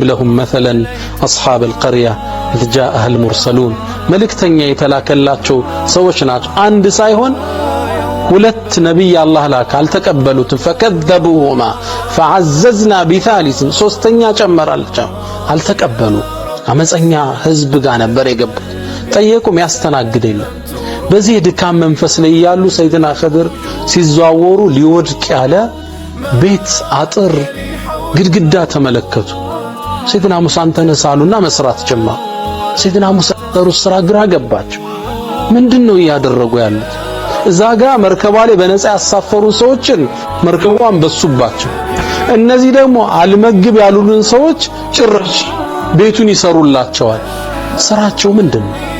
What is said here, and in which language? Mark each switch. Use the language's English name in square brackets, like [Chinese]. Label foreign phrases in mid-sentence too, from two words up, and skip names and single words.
[Arabic] لهم مثلا اصحاب القريه اذ جاءها المرسلون [Amharic] መልእክተኛ የተላከላቸው ሰዎች ናቸው አንድ ሳይሆን ሁለት ነብይ አላህ ላከ አልተቀበሉትም فكذبوهما [Arabic] فعززنا بثالث [Amharic] ሶስተኛ ጨመራልቸው አልተቀበሉ አመፀኛ ህዝብ ጋር ነበር የገቡት ጠየቁም ያስተናግደኝ በዚህ ድካም መንፈስ ላይ ያሉ ሰይድና ኸድር ሲዘዋወሩ ሊወድቅ ያለ ቤት አጥር ግድግዳ ተመለከቱ ሰይድና ሙሳን ተነሳሉና መስራት ጀመሩ ሰይድና ሙሳ ስራ ግራ ገባቸው ምንድነው ያደረጉ ያሉት እዛጋ መርከቧ ላይ በነፃ ያሳፈሩ ሰዎችን መርከቧን በሱባቸው እነዚህ ደግሞ አልመግብ ያሉልን ሰዎች ጭራሽ ቤቱን ይሰሩላቸዋል ስራቸው ምንድነው